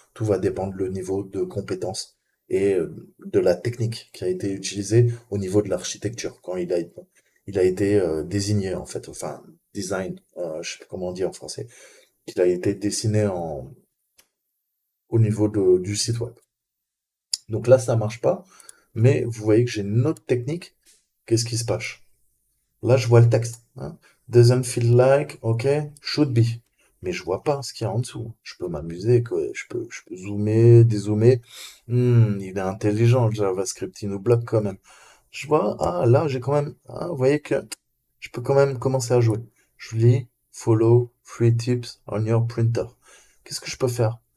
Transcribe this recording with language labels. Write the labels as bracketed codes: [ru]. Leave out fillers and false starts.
[fr] Tout va dépendre du niveau de compétence et de la technique qui a été utilisée au niveau de l'architecture quand il a été désigné en fait, enfin design, je sais plus comment on dit en français. Il a été dessiné au niveau du site web. Donc là, ça marche pas, mais vous voyez que j'ai une autre technique. Qu'est-ce qui se passe? Là, je vois le texte. Hein. [en] Doesn't feel like, ok, should be. [fr] Mais je vois pas ce qu'il y a en dessous. Je peux m'amuser, quoi. Je peux zoomer, dézoomer. Il est intelligent, le JavaScript. Il nous bloque quand même. Je vois, ah, là, j'ai quand même, ah, vous voyez que je peux quand même commencer à jouer. Je lis, [en] follow, free tips on your printer. [fr] Qu'est-ce que je peux faire?